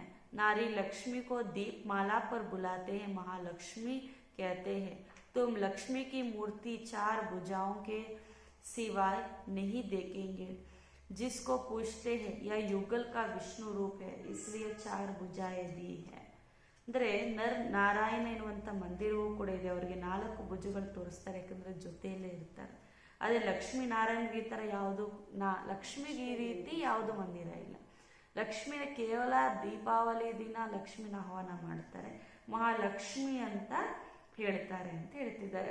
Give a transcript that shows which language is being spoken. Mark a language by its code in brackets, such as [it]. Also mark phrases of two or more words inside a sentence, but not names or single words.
[hi] नारी लक्ष्मी को दीप माला पर बुलाते हैं, महालक्ष्मी कहते हैं. तुम लक्ष्मी की मूर्ति 4 भुजाओं के सिवाय नहीं देखेंगे. जिसको पूछते हैं यह युगल का विष्णु रूप है, इसलिए 4 भुजाएं दी है. [kn] ಅಂದರೆ ನಾರಾಯಣ ಎನ್ನುವಂಥ ಮಂದಿರವೂ ಕೂಡ ಇದೆ. ಅವರಿಗೆ 4 ಭುಜಗಳು ತೋರಿಸ್ತಾರೆ, ಯಾಕಂದ್ರೆ ಜೊತೆಯಲ್ಲೇ ಇರ್ತಾರೆ. ಅದೇ ಲಕ್ಷ್ಮೀ ನಾರಾಯಣಗೆ ಈ ಥರ ಯಾವುದು ಲಕ್ಷ್ಮಿಗೆ ಈ ರೀತಿ ಯಾವುದು ಮಂದಿರ ಇಲ್ಲ. ಲಕ್ಷ್ಮಿನ ಕೇವಲ ದೀಪಾವಳಿ ದಿನ ಲಕ್ಷ್ಮಿನ ಆಹ್ವಾನ ಮಾಡ್ತಾರೆ, ಮಹಾಲಕ್ಷ್ಮಿ ಅಂತ ಹೇಳ್ತಾರೆ ಅಂತ ಹೇಳ್ತಿದ್ದಾರೆ.